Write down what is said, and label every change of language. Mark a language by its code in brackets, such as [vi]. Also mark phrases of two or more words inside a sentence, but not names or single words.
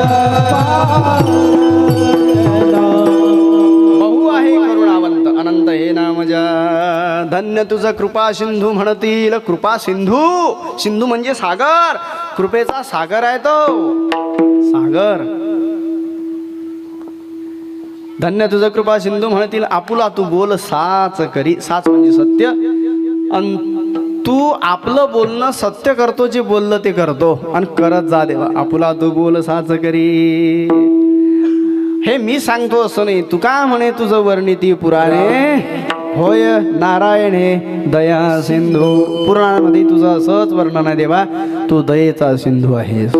[mr] बहु आहे करुणावंत, अनंत हे नाम जा. धन्य तुझ कृपा सिंधू म्हणतील. कृपा सिंधू, सिंधू म्हणजे सागर, कृपेचा सागर आहे तो सागर. धन्य तुझ कृपा सिंधू म्हणतील, आपुला तू बोल साच करी. साच म्हणजे सत्य, अन तू आपलं बोलणं सत्य करतो, जे बोललं ते करतो आणि करत जा देवा. आपुला तू बोल साच करी. हे मी सांगतो असं नाही, तू का म्हणे तुझं वर्णिती पुराणे. होय नारायण हे दया सिंधू. पुराणामध्ये तुझं असंच वर्णन आहे देवा, तू दयेचा सिंधू आहेस.